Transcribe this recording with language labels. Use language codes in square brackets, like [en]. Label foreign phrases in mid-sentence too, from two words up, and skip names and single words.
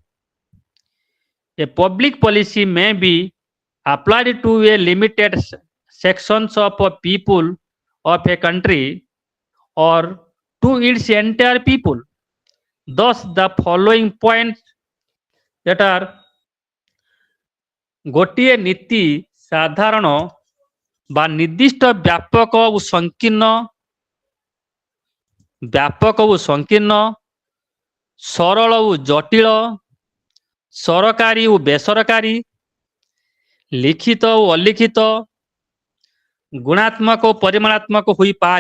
[en] A public policy may be applied to a limited sections of people of a country or to its entire people. Thus, the following points that are [or] ଗୋଟିଏ ନୀତି ସାଧାରଣ ବା ନିର୍ଦ୍ଦିଷ୍ଟ ବ୍ୟାପକ ଓ ସଂକୀର୍ଣ୍ଣ, ସରଳ ଓ ଜଟିଳ, ସରକାରୀ ଓ ବେସରକାରୀ, ଲିଖିତ ଓ ଅଲିଖିତ, ଗୁଣାତ୍ମକ ଓ ପରିମାଣାତ୍ମକ ହୋଇପାରେ।